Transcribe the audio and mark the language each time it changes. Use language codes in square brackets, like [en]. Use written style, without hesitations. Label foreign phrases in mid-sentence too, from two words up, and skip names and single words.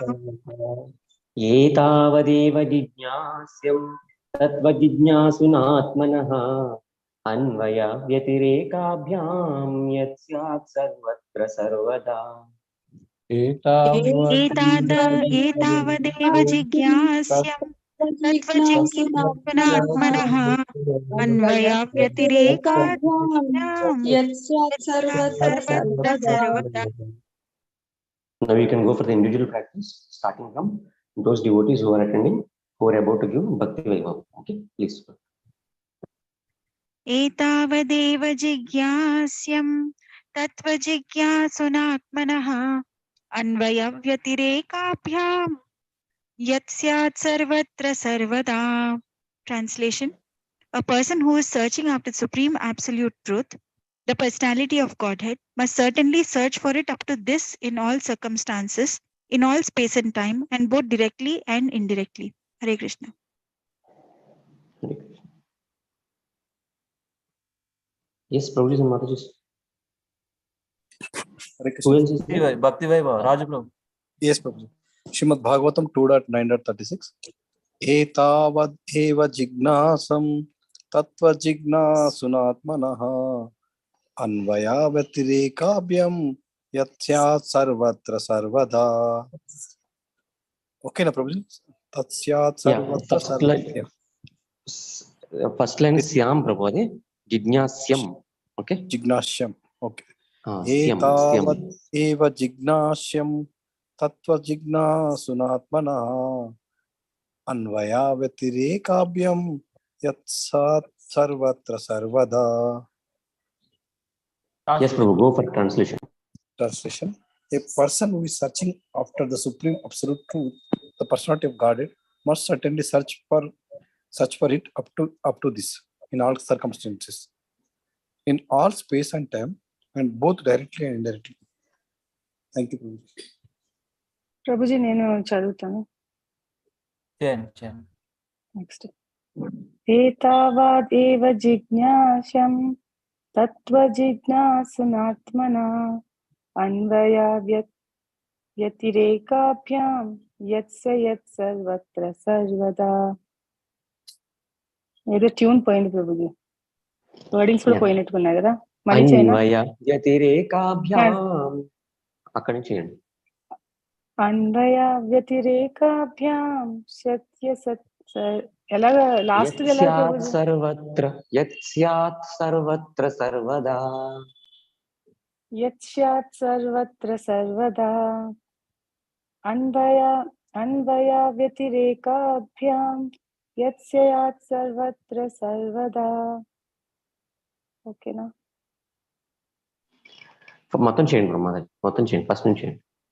[sa] एतावदेव जिज्ञास्यं तत्त्वजिज्ञासुनात्मनः अन्वय व्यतिरेकाभ्यां यत् स्यात् सर्वत्र सर्वदा एतावदेव जिज्ञास्यम् तत्त्वजिज्ञासुनात्मनः अन्वयव्यतिरेकाभ्याम् यत् स्यात् सर्वत्र सर्वदा [en] Now you can go for the individual practice, starting from those devotees who are attending, who are about to give Bhakti Vaibhav. Okay, please. [sa] एतावदेव जिज्ञास्यम् तत्त्वजिज्ञासुनात्मनः अन्वयव्यतिरेकाभ्याम् यत् स्यात् सर्वत्र सर्वदा. [en] Translation: A person who is searching after supreme absolute truth, the personality of Godhead, must certainly search for it up to this in all circumstances, in all space and time, and both directly and indirectly. Hare Krishna. Hare Krishna. Yes, Prabhuji and Mataji. Who else is there? Bhakti Vaibhav, Raju Prabhu. Yes, Prabhuji. Srimad Bhagavatam 2.9.36. [sa] एतावद् एव जिज्ञासम् तत्त्व जिज्ञासुनात्मनः अन्वय वतिरेकाभ्याम् यत्यत् सर्वत्र सर्वदा. [en] Okay, na Prabhuji? [sa] तत्यत् सर्वत्र सर्वदा. [en] First line is Syam, Prabhuji. Jignasyam. Okay. Jignasyam. Okay. [sa] Etavad एव जिज्ञास्यम् तत्त्व जिज्ञासुनात्मनः अन्वया व्यतिरेकाभ्याम यत्सात् सर्वत्र सर्वदा. [en] Yes, Prabhu, go for translation. Translation: A person who is searching after the supreme absolute truth, the personality of Godhead, must certainly search for it up to this in all circumstances, in all space and time, and both directly and indirectly. Thank you, Prabhuji. [te] Prabhuji, నేను చదువుతాను. [en] Next. [sa] एतावादेव जिज्ञास्यं तत्त्वजिज्ञासुनात्मना अन्वयव्यतिरेकाभ्यां यत्स यत् सर्वत्र सर्वदा. [te] ఏదో ట్యూన్ పోయింది ప్రభుజీ, వర్డింగ్స్ కూడా పోయినట్టుకున్నాయి కదా, మళ్ళీ చేయనా? వ్యతిరేకాభ్యాం అక్కడి నుంచి చేయండి. [sa] అన్వయ వ్యతిరేకాభ్యాం సత్య సత్ [te] ఎలాగా లాస్ట్ [sa] సర్వత్ర యత్ స్యాత్ సర్వత్ర సర్వదా. యత్ స్యాత్ సర్వత్ర సర్వదా. అన్వయ వ్యతిరేకాభ్యాం యత్ స్యాత్ సర్వత్ర సర్వదా. [te] ఓకేనా? మొత్తం చేయండి బ్రహ్మ, మొత్తం చేయండి, ఫస్ట్ నుంచి చేయండి.